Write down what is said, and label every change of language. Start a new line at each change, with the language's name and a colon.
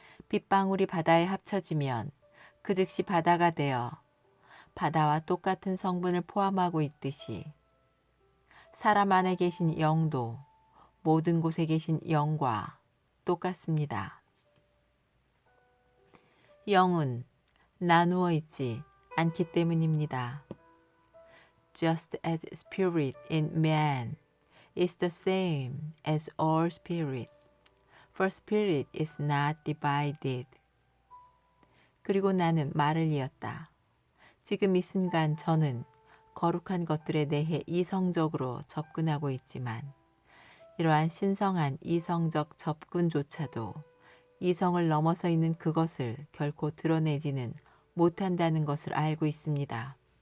Korean: 빗방울이 바다에 합쳐지면 그 즉시 바다가 되어 바다와 똑같은 성분을 포함하고 있듯이 사람 안에 계신 영도 모든 곳에 계신 영과 똑같습니다. 영은 나누어 있지 않기 때문입니다.
English: Just as spirit in man is the same as all spirit, for spirit is not divided.
Korean: 그리고 나는 말을 이었다. 지금 이 순간 저는 거룩한 것들에 대해 이성적으로 접근하고 있지만 이러한 신성한 이성적 접근조차도 이성을 넘어서 있는 그것을 결코 드러내지는 못한다는 것을 알고 있습니다.